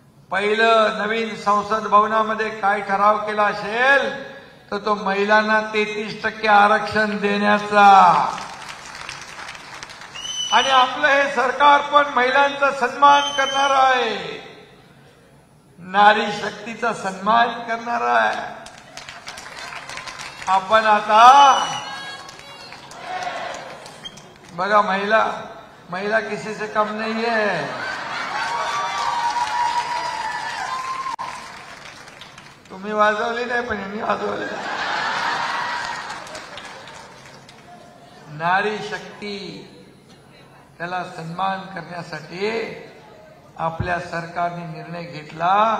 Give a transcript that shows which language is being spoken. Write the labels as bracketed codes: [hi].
[mr] पहिलं नवीन संसद भवनामध्ये काय ठराव केला असेल तर तो महिलांना 33% आरक्षण देण्याचा. आणि आपलं हे सरकार पण महिलांचा सन्मान करणार आहे, नारी शक्तीचा सन्मान करणार आहे. आपण आता बघा, [hi] महिला किसी से कम नहीं है. [mr] तुम्ही वाजवली नाही पण मी वाजवली. नारी शक्ती त्याला सन्मान करण्यासाठी आपल्या सरकारने निर्णय घेतला.